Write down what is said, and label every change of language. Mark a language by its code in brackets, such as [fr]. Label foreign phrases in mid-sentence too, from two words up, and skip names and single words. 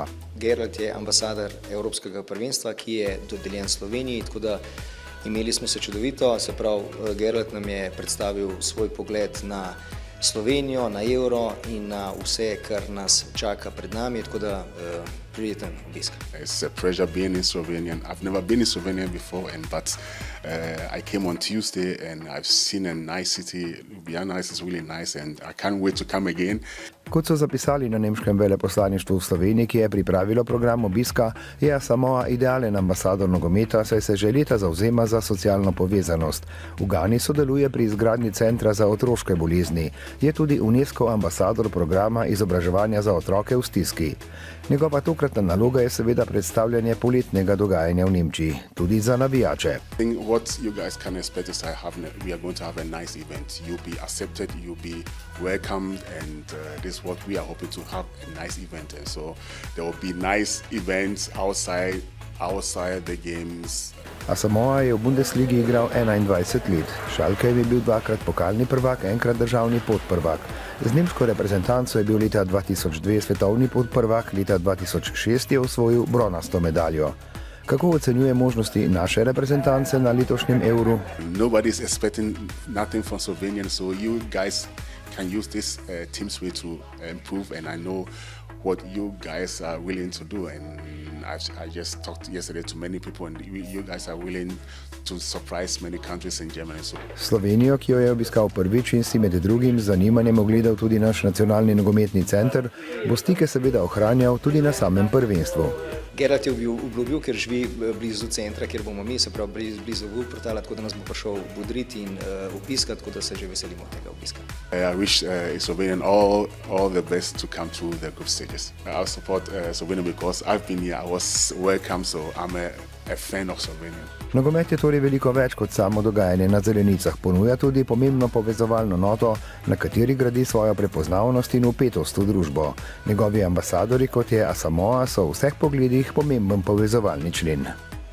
[sl] Gerald je ambasador Evropskega prvenstva, ki je dodeljen Sloveniji, tako da imeli smo se čudovito, se pravi, Gerald nam je predstavil svoj pogled na Slovenijo, na evro in na vse, kar nas čaka pred nami, tako da prijeten obisk. [en] It's a pleasure being in Slovenia. I've never been in Slovenia before, but I came on Tuesday and I've seen a nice city. Ljubljana is really nice and I can't wait to come again. [sl] Kot so zapisali na nemškem veleposlaništvu v Sloveniji, ki je pripravilo program obiska, je Asamoah idealen ambasador nogometa, saj se že leta zavzema za socialno povezanost. V Gani sodeluje pri izgradnji centra za otroške bolezni. Je tudi UNESCO ambasador programa izobraževanja za otroke v stiski. Njegova tokratna naloga je seveda predstavljanje poletnega dogajanja v Nemčiji, tudi za navijače. [en] What you guys can expect is we are going to have a nice event. You'll be accepted, you'll be welcomed, and this is what we are hoping to have, a nice event. And so there will be nice events outside the games. [sl] Asamoah je v Bundesligi igral 21 let. Schalke je bil dvakrat pokalni prvak, enkrat državni podprvak. Z nemško reprezentanco je bil leta 2002 svetovni podprvak, leta 2006 je osvojil bronasto medaljo. Kako ocenjuje možnosti naše reprezentance na letošnjem Euru? [en] Nobody is expecting nothing from Slovenia, so you guys can use this team's way to improve, and I know what you guys are willing to do, and I just talked yesterday to many people, and you guys are willing to surprise many countries in Germany. [sl] Slovenijo, ki jo je obiskal prvič in si med drugim z zanimanjem ogledal tudi naš nacionalni nogometni center, bo stike seveda ohranjal tudi na samem prvenstvu. Gerald je obljubil, ker živi blizu centra, kjer bomo mi, se pravi blizu Wuppertala, tako da nas bo prišel budriti in obiskati, tako da se že veselimo tega obiska. [en] I wish Slovenian all the best to come to the group stages. I support Slovenia because I've been here, I was welcome, so I'm a fan of Slovenia. [sl] Nogomet je torej veliko več kot samo dogajanje na zelenicah, ponuja tudi pomembno povezovalno noto, na kateri gradi svojo prepoznavnost in vpetost v družbo. Njegovi ambasadori, kot je Asamoah, so v vseh pogledih pomemben povezovalni člen.